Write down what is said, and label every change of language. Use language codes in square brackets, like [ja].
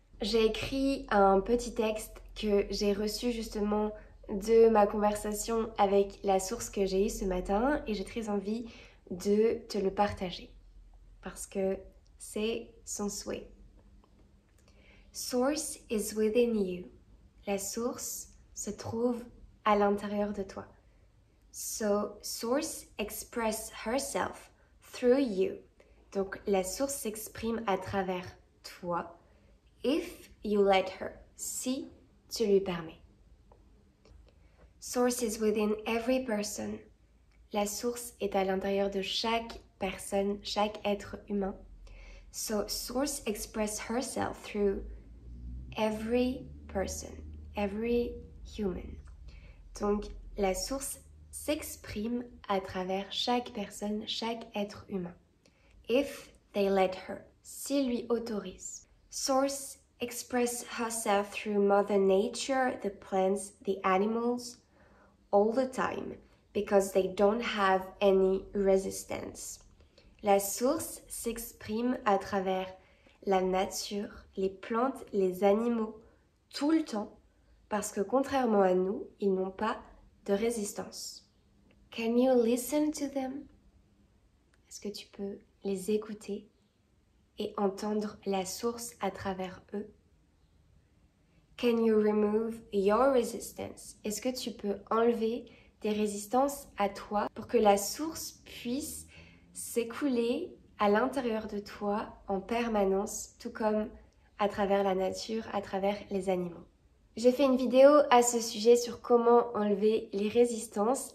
[fr] J'ai écrit un petit texte que j'ai reçu justement de ma conversation avec la source que j'ai eue ce matin et j'ai très envie de te le partager parce que c'est son souhait. [en] Source is within you. [fr] La source se trouve à l'intérieur de toi. [en] So, source express herself through you. [fr] Donc, la source s'exprime à travers toi. [en] If you let her. [fr] Si tu lui permets. [en] Source is within every person. [fr] La source est à l'intérieur de chaque personne, chaque être humain. [en] So, source express herself through every person, every human. [fr] Donc, la source s'exprime à travers chaque personne, chaque être humain. [en] If they let her, [fr] s'il lui autorise. [en] Source express herself through Mother Nature, the plants, the animals, all the time, because they don't have any resistance. [fr] La source s'exprime à travers la nature, les plantes, les animaux, tout le temps, parce que contrairement à nous, ils n'ont pas de résistance. [en] Can you listen to them? [fr] Est-ce que tu peux les écouter et entendre la source à travers eux? [en] Can you remove your resistance? [fr] Est-ce que tu peux enlever des résistances à toi pour que la source puisse s'écouler à l'intérieur de toi en permanence, tout comme à travers la nature, à travers les animaux? J'ai fait une vidéo à ce sujet sur comment enlever les résistances.